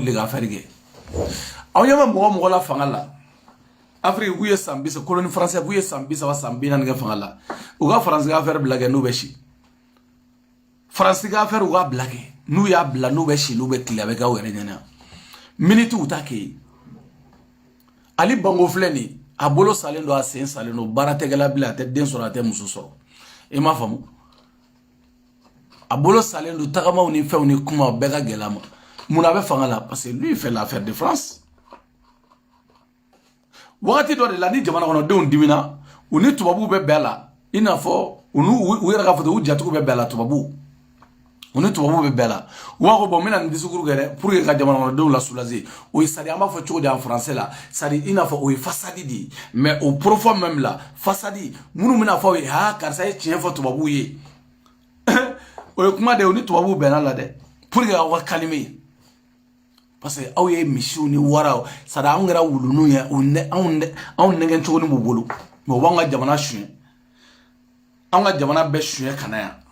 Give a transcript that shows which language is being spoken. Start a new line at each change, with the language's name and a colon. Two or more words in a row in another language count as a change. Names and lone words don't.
Bambara: de ka affaire kɛ aw ɲɛ bɛ mɔgɔ la fanga la Afrique k'u ye san 30
French: colonie française
Bambara: k'u ye san 30 san 40 kɛ fanga la u ka Faransi ka affaire bila kɛ n'u bɛ si Faransi ka affaire u ka bila kɛ n'u y'a bila n'u bɛ si n'u bɛ tile a bɛ k'aw yɛrɛ ɲɛna minute u t'a kɛ Ali Bongo filɛ nin a bolo salen don a sen salen don baara tɛgɛla bilen a tɛ den sɔrɔ a tɛ muso sɔrɔ i m'a faamu a bolo salen don tagamaw ni fɛnw ni kuma bɛɛ ka gɛlɛn ma mun na a bɛ fanga la
French: parce que lui il fait l'affaire de France
Bambara: wagati dɔ de la ni jamana kɔnɔdenw dimina u ni tubabu bɛ bɛɛ la i n'a fɔ u yɛrɛ ka fɔ u jatigiw bɛ bɛɛ la tubabu u ni tubabu bɛ bɛɛ la u b'a fɔ bon n bɛna nin discours kɛ dɛ
French: pour que
Bambara: ka jamana kɔnɔdenw la soulager o ye sadi an b'a fɔ cogo di
French: en français
Bambara: la sadi i n'a fɔ o ye façade de ye
French: mais au profond même
Bambara: la façade minnu bɛna fɔ ye ha karisa ye tiɲɛ fɔ tubabu ye o ye kuma de o ni tubabu bɛnna la dɛ
French: pour que
Bambara: aw ka calmer
French: parce que
Bambara: aw ye misiw ni waraw sadi anw kɛra wuluniw ye anw nɛgɛ cogo ni b'u bolo mais o b'anw ka jamana suɲɛ anw ka jamana bɛɛ suɲɛ ka na yan